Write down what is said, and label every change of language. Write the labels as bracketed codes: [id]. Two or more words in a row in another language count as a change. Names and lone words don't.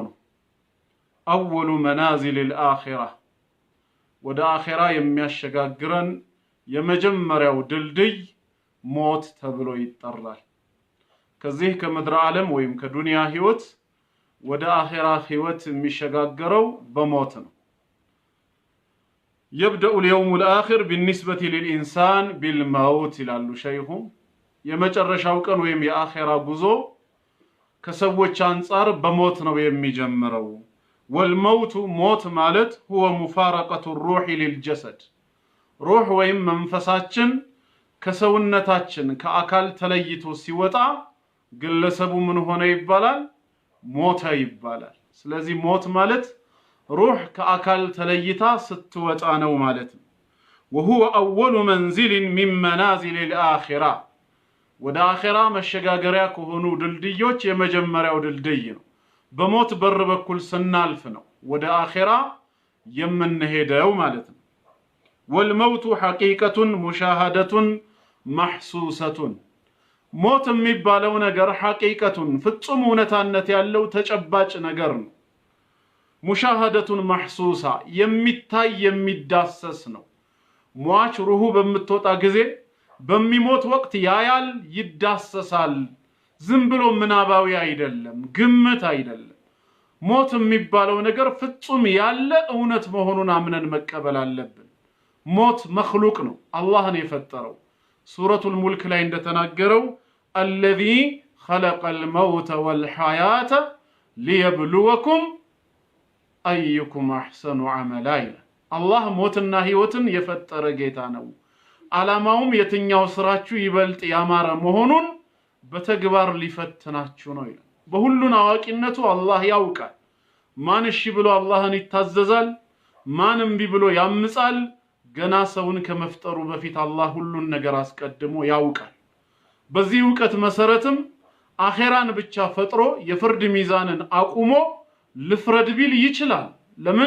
[ar] أول منازل الآخرة [am] ወደ አኺራ የሚያሸጋግረን የመጀመሪያው ድልድይ ሞት ተብሎ ይጠራል። ከዚህ ከምድር ዓለም ወይም ከዱንያ ህይወት ወደ አኺራ ህይወት የሚሸጋገረው በሞት ነው። [ar] يبدأ اليوم الآخر بالنسبة للإنسان بالموت [am] ይላሉ ሸይኹ። የመጨረሻው ቀን ወይም የአኺራ ጉዞ ከሰዎች አንፃር በሞት ነው የሚጀምረው። [ar] والموت موت [am] ማለት [ar] هو مفارقة الروح للجسد [am] روح ወይም መንፈሳችን ከሰውነታችን ከአካል ተለይቶ ሲወጣ ግለሰቡ ምን ሆነ ይባላል? ሞተ ይባላል። ስለዚህ ሞት ማለት ሩህ ከአካል ተለይታ ስትወጣ ነው ማለት ነው። [ar] وهو أول منزل من منازل الآخرة [am] ወደ አኺራ መሸጋገሪያ ከሆኑ ድልድዮች የመጀመሪያው ድልድይ ነው። በሞት በር በኩል ስናልፍ ነው ወደ አኺራ የምንሄደው ማለት ነው። [ar] والموت حقيقة مشاهدة محسوسة [am] موت የሚባለው ነገር ሐቂቀቱን ፍጹም እውነታነት ያለው ተጨባጭ ነገር ነው። [ar] مشاهدة محسوسة [am] የሚታይ የሚዳሰስ ነው። ሟች ሩሁ በምትወጣ ጊዜ በሚሞት ወቅት ያያል፣ ይዳሰሳል። ዝም ብሎ ምናባዊ አይደለም፣ ግምት አይደለም። ሞት የሚባለው ነገር ፍጹም ያለ እውነት መሆኑን አምነን መቀበል አለብን። ሞት መخلوቅ ነው፣ አላህ ነው የፈጠረው። ሱረቱል ሙልክ ላይ እንደተናገረው [ar] الذي خلق الموت والحياة ليبلوكم أيكم أحسن عملا [am] الله ሞትና ህይወትን የፈጠረ ጌታ ነው። ዓላማውም የትኛው ስራችሁ ይበልጥ ያማረ መሆኑን በተግባር ሊፈትናችሁ ነው ይላል። በሁሉን አዋቂነቱ አላህ ያውቃል። ማን እሺ ብሎ አላህን ይታዘዛል፣ ማን እምቢ ብሎ ያምጻል። ገና ሰውን ከመፍጠሩ በፊት አላህ ሁሉን ነገር አስቀድሞ ያውቃል። በዚህ ዕውቀት መሰረትም አኺራን ብቻ ፈጥሮ የፍርድ ሚዛንን አቁሞ ልፍረድ ቢል ይችላል። ለምን?